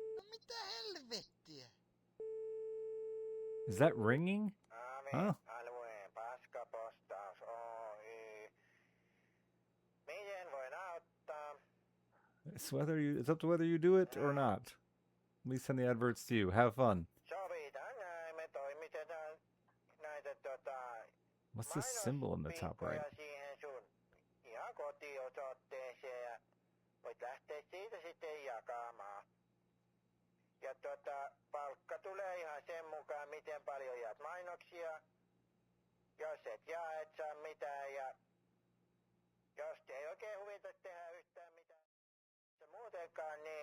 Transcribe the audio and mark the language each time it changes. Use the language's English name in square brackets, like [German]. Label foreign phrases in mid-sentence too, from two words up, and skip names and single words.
[Finnish] Mitä helvettiä? [English] Is that ringing? Huh? [Finnish] Alueen paskapostaus Oy. Miten voin auttaa? [English] It's up to whether you do it or not. Let me send the adverts to you. Have fun. [Finnish] Sovitaan näin, me toimitetaan näitä [English] What's this symbol in the top right? [Finnish] mainospinkkoja siihen sun ihan kotiosoitteeseen ja voit lähteä siitä sitten jakamaan. Ja palkka tulee ihan sen mukaan, miten paljon jaat mainoksia. Jos et jaa, et saa mitään ja jos ei oikein huvita tehdä yhtään mitään muutenkaan, niin